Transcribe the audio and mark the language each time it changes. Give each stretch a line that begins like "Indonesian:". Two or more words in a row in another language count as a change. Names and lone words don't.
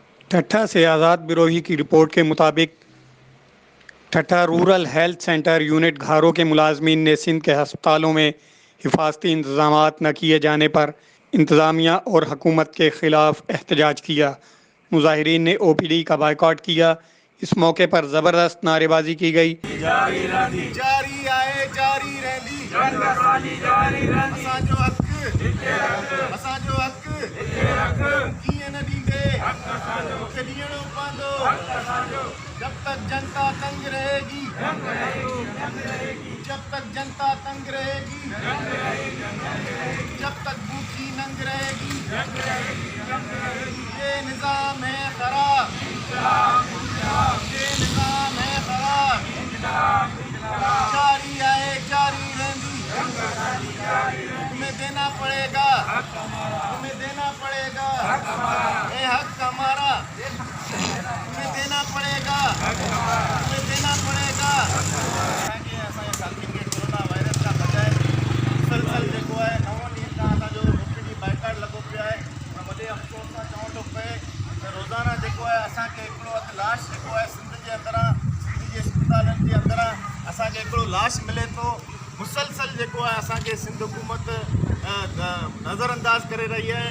Urdu: ٹھٹھہ سے آزاد بروہی کی رپورٹ کے مطابق ٹھٹھہ رورل ہیلتھ سینٹر یونٹ گھاروں کے ملازمین نے سندھ کے ہسپتالوں میں حفاظتی انتظامات نہ کیے جانے پر انتظامیہ اور حکومت کے خلاف احتجاج کیا۔ مظاہرین نے او پی ڈی کا بائیکاٹ کیا۔ اس موقع پر زبردست نعرے بازی کی گئی۔
Sindhi: جاری آئے جاری رہندی اسانجو حق کیئں نہ ڈیندے مکھے ڈیئنو پوندو
Urdu: جب تک جنتا تنگ رہے گی جب تک جنتا تنگ رہے گی جب تک بھوکی ننگ رہے گی یہ نظام ہے خراب یہ نظام ہے خراب
Sindhi: جاری آئے جاری رہندی
Urdu: تمہیں دینا پڑے گا تمہیں دینا پڑے گا اے حق ہمارا تمہیں دینا پڑے گا تمہیں دینا پڑے گا کورونا وائرس کا بجائے مسلسل
Sindhi: जेको आहे 9 ॾींहंनि खां असांजो ओपीडी बाइकाट लॻो पियो आहे। वॾे अफ़सोस सां चवणो थो पए त रोज़ाना जेको आहे असांखे हिकिड़ो अधु लाश जेको आहे सिंध जे अंदरां सिंध जे अस्पतालनि जे अंदरां असांखे हिकिड़ो लाश मिले थो। मुसलसल जेको आहे असांखे सिंध हुकूमत नज़रअंदाज़ करे रही आहे।